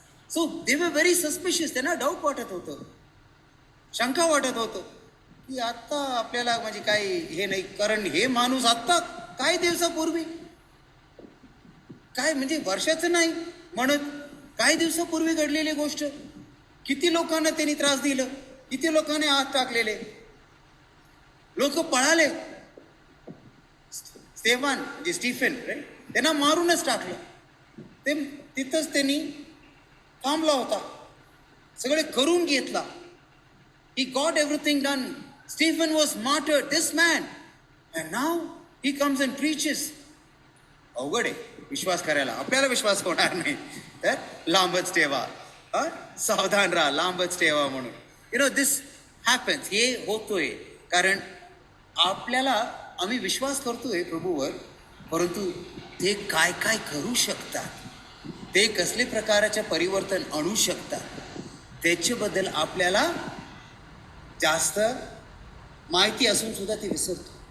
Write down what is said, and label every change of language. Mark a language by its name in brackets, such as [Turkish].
[English] So they were very suspicious. [Marathi] त्यांना doubt वाटत होतं, शंका वाटत होतं की आता आपल्याला म्हणजे काही हे नाही, कारण हे माणूस आत्ता काही दिवसापूर्वी, काय म्हणजे वर्षाचं नाही म्हणत काही दिवसापूर्वी घडलेली गोष्ट, किती लोकांना त्यांनी त्रास दिलं, किती लोकांनी आत टाकलेले, लोक पळाले. स्टेफन म्हणजे स्टीफन राईट, त्यांना मारूनच टाकलं. ते तिथंच त्यांनी थांबला होता, सगळे करून घेतला. [English] He got everything done. Stephen was martyred, this man, and now he comes and preaches. [Marathi] अवघड आहे विश्वास करायला, आपल्याला विश्वास होणार नाही तर लांबच ठेवा, सावधान राहा, लांबच ठेवा म्हणून. [English] This happens. [Marathi] हे होतोय कारण आपल्याला आम्ही विश्वास करतोय प्रभूवर, परंतु ते काय काय करू शकतात, ते कसले प्रकारचे परिवर्तन आणू शकतात त्याच्याबद्दल आपल्याला जास्त माहिती असून सुद्धा ते विसरतो.